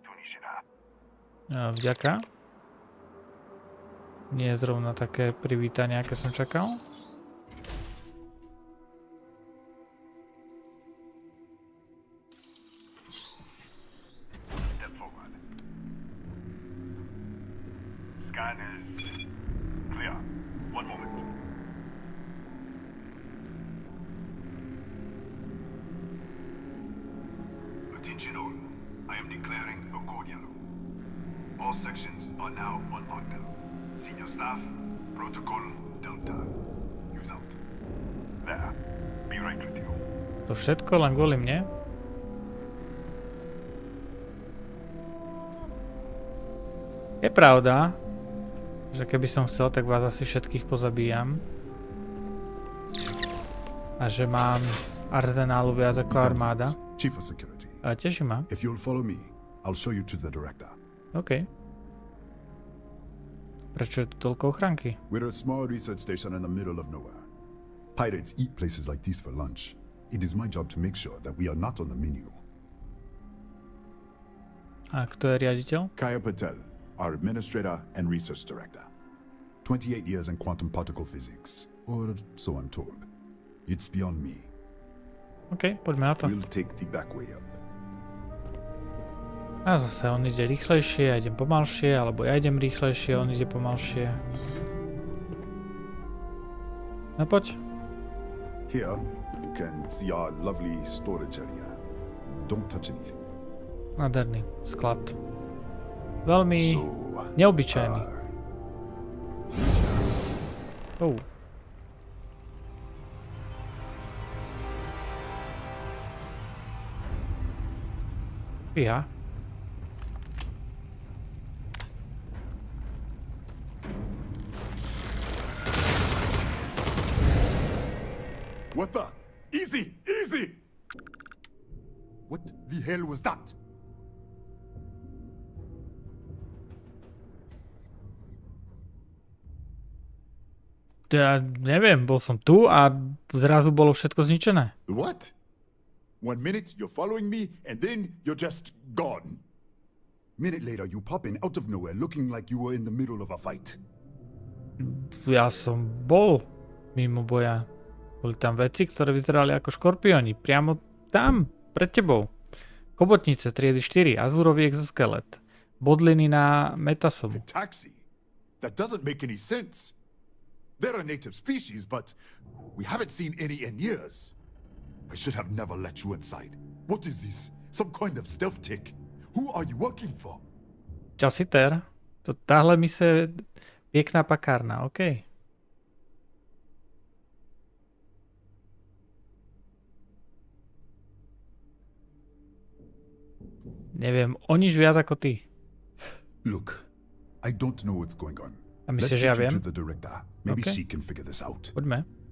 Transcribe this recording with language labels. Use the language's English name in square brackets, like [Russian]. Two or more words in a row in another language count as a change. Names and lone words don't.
[Slovak] Vďaka. Nie je zrovna také privítanie, aké som čakal. [English] Step forward. Scan is clear. One moment. Attention all. I am declaring a cordial. All sections are now on lockdown. Senior staff, protocol, Delta. Use out. There. Be right with you. [Slovak] To všetko len kvôli mne? Je pravda, že keby som chcel, tak vás asi všetkých pozabíjam. A že mám arzenálu viac ako armáda. [English] Chief of Security. [Slovak] A teším ma. [English] If you'll follow me, I'll show you to the director. OK. [Slovak] Prečo je tu toľko ochranky? [English] We're a small research station in the middle of nowhere. Pirates eat places like these for lunch. It is my job to make sure that we are not on the menu. [Slovak] A kto je riaditeľ? [English] Kaya Patel, our administrator and research director. 28 years in quantum particle physics, or so I'm told. It's beyond me. [Slovak] OK, poďme na to. [English] We'll take the back way up. [Slovak] A zase on ide rýchlejšie, ja idem pomalšie, alebo ja idem rýchlejšie, on ide pomalšie. No poď. [English] Here, you can see our lovely storage area. Don't touch anything. [Slovak] Nádherný sklad. Veľmi neobyčajný. Fíha. [English] What the? Easy! Easy! What the hell was that? [Slovak] Ja neviem, bol som tu a zrazu bolo všetko zničené. [English] What? 1 minute you're following me and then you're just gone. Minute later you pop in out of nowhere looking like you were in the middle of a fight. [Slovak] Ja som bol mimo boja. Boli tam veci, ktoré vyzerali ako škorpióni. Priamo tam, pred tebou. Chobotnice triedy 4, azurový exoskelet. Bodliny na metasomu. Taxi? [English] That doesn't make any sense. They're a native species, but we haven't seen any in years. I should have never let you inside. What is this? Some kind of stealth tick? Who are you working for? [Slovak] Čau, Siter. Táhle mise pekná pakárna, OK. Neviem, o nič viac ako ty. [English] Look, I don't know what's going on. [Slovak] A myslíš, že ja viem? [English] To the director. Maybe she can figure this out. [Slovak] Poďme.